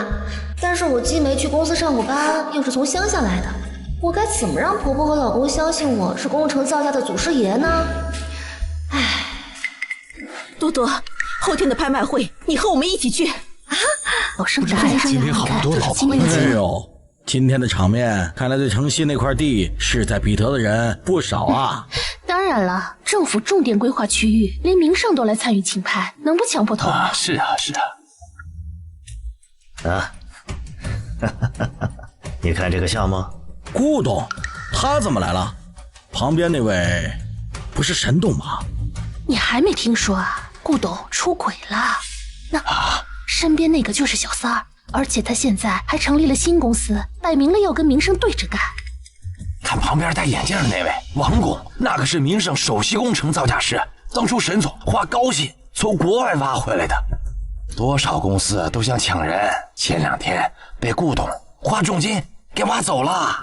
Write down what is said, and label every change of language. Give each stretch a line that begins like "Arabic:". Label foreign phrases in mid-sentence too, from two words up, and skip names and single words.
Chinese: 但是我既沒去公司上過班，又是從鄉下來的，我該怎麼讓婆婆和老公相信我是工程造價的祖師爺呢？唉。多多，後天的拍賣會，你和我們一起去啊！哦，盛大呀，今天好多好朋友。哎呦，今天的场面，看来对城西那塊地勢在必得的人不少啊。當然了，政府重點規劃區域，連名勝都來參與競拍，能不搶破頭嗎？是啊，是啊。啊，你看這個項目，顧董，他怎麼來了？旁邊那位不是神董嗎？你還沒聽說啊？顧董出軌了，那身邊那個就是小三兒，而且他現在還成立了新公司，擺明了要跟名勝對着幹。看旁邊戴眼鏡的那位王工，那可是名勝首席工程造價師，當初沈总花高薪從國外挖回来的，多少公司都想搶人，前2天被顧董花重金给挖走了。